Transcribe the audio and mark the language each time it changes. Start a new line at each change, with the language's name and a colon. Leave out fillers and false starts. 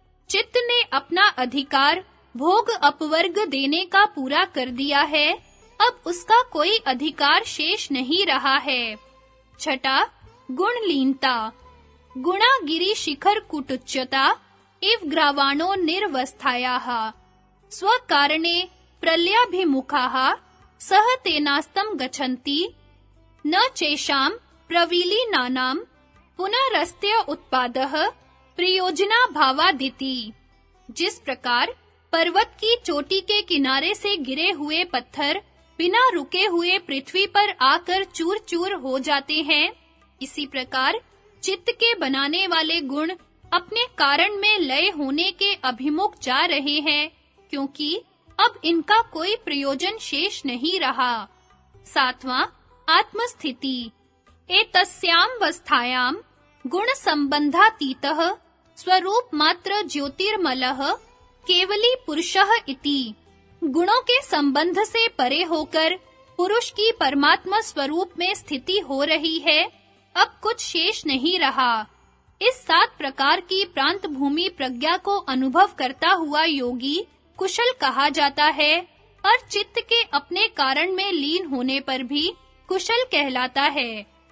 Hindi: चित्त ने अपना अधिकार भोग अपवर्ग देने का पूरा कर दिया है, अब उसका कोई अधिकार शेष नहीं रहा है।
Sanskrit: छठा, गुणलीनता। गुणा गिरि शिखर कुटुच्यता इव ग्रावाणो निर्वस्थायाः। स्वकारणे प्रलयाभिमुखाः सह तेनास्तं गच्छन्ति न चेषां प्रविलीनानां पुनरस्त्य उत्पादः प्रयोजना भावादिति।
Hindi: जिस प्रकार पर्वत की चोटी के किनारे से गिरे हुए पत्थर बिना रुके हुए पृथ्वी पर आकर चूर-चूर हो जाते हैं, इसी प्रकार चित्त के बनाने वाले गुण अपने कारण में लय होने के अभिमुख जा रहे हैं, क्योंकि अब इनका कोई प्रयोजन शेष नहीं रहा। सातवां, आत्मस्थिति।
Sanskrit: एतस्यां वस्थायां गुण संबंधातीतः स्वरूप मात्र ज्योतिर्मलः केवली पुरुषः इति।
Hindi: गुणों के संबंध से परे होकर पुरुष की परमात्मा स्वरूप में स्थिति हो रही है, अब कुछ शेष नहीं रहा। इस 7 प्रकार की प्रांत भूमि प्रज्ञा को अनुभव करता हुआ योगी कुशल कहा जाता है और चित्त के अपने कारण में लीन होने पर भी कुशल कहलाता है।